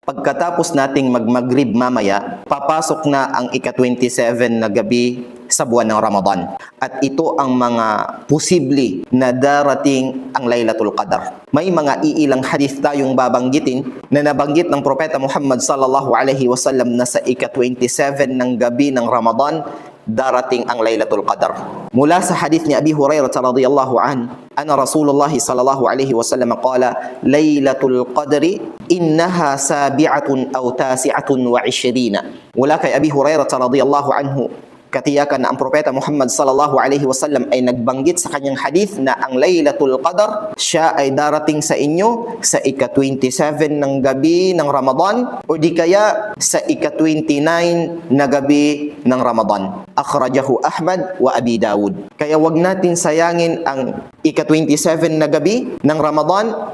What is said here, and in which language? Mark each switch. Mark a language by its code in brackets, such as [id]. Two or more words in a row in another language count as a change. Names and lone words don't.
[tl] Pagkatapos nating mag-Maghrib mamaya, papasok na ang ika-27 na gabi sa buwan ng Ramadan. At ito ang mga posible na darating ang Laylatul Qadar. May mga iilang hadith tayong babanggitin na nabanggit ng Propeta Muhammad [ar] صلى الله عليه وسلم [tl] na sa ika-27 ng gabi ng Ramadan, darating ang Laylatul Qadar. Mula sa hadith ni [ar] Abi Hurairah رضي الله عنه أن رسول الله صلى الله عليه وسلم قال ليلة القدر إنها سابعة أو تاسعة وعشرين. [tl] Mula kay Abi Hurairah [ar] رضي الله عنه, [tl] katiyakan na ang Propeta Muhammad [ar] صلى الله عليه وسلم [tl] ay nagbanggit sa kanyang hadith na ang Laylatul Qadar, siya ay darating sa inyo sa ika-27 ng gabi ng Ramadan o di kaya sa ika-29 na gabi ng Ramadan. [ar] أخرجه أحمد وأبي داود. [tl] Kaya wag natin sayangin ang ika-27 na gabi ng Ramadan.